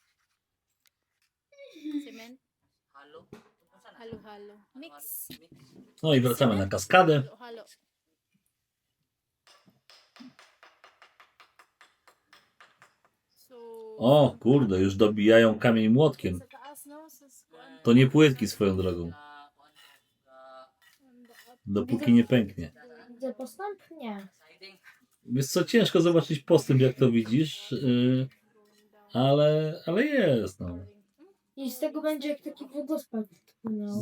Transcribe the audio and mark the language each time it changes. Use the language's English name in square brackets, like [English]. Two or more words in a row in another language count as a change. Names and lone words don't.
[Cebuano] Cement. Halo. Halo, halo. Mix. [Polish] No i wracamy na kaskadę. [Cebuano] Halo, halo. So, [Polish] O, kurde, już dobijają kamień młotkiem. [Cebuano] sa taas, no? Sa kuan. [Polish] To nie płytki swoją drogą. Dopóki nie pęknie. Widzę postęp? Nie. Wiesz co, ciężko zobaczyć postęp, jak to widzisz, ale jest, no. I z tego będzie jak taki wodospad płynął.